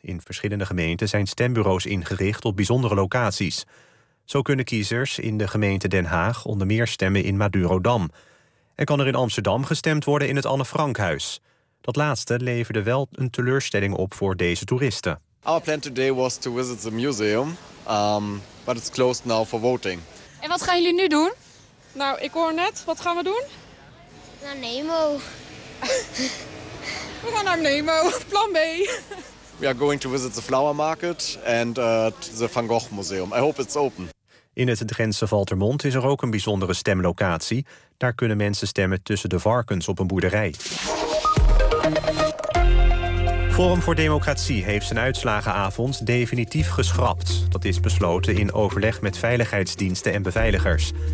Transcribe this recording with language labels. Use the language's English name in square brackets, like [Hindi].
[Dutch] In verschillende gemeenten zijn stembureaus ingericht op bijzondere locaties. Zo kunnen kiezers in de gemeente Den Haag onder meer stemmen in Madurodam. En kan er in Amsterdam gestemd worden in het Anne Frankhuis. Dat laatste leverde wel een teleurstelling op voor deze toeristen. [English] Our plan today was to visit the museum, but it's closed now for voting. [Dutch] En wat gaan jullie nu doen? Nou, ik hoor net, wat gaan we doen? Naar Nemo. We gaan naar Nemo, plan B. [English] We are going to visit the Flower Market and the Van Gogh Museum. I hope it's open. [Dutch] In het Drentse Valthermond is er ook een bijzondere stemlocatie. Daar kunnen mensen stemmen tussen de varkens op een boerderij. Forum voor Democratie heeft zijn uitslagenavond definitief geschrapt. Dat is besloten in overleg met veiligheidsdiensten en beveiligers.